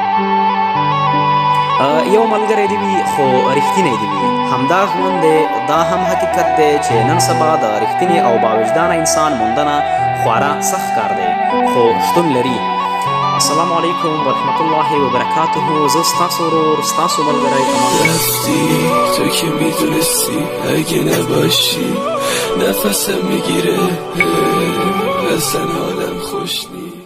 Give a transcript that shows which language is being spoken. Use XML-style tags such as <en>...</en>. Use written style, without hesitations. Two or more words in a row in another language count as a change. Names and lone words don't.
<ps>یو ملګری دې وي خو رښتینی دې وي. همدا ژوند دی دا هم حقیقت دی چې نن سبا د رښتیني او باوجدانه انسان موندنه خورا سخت کار دی خو شتون لري.</ps> <ar>السلام علیکم ورحمت الله وبرکاته.</ar> <ps>زه ستاسو ورور ستاسو ملګری</ps> <fa>رفتی تو که میدونستی اگه نباشی نفسم میگیره اصلا حالم خوش نیست.</fa>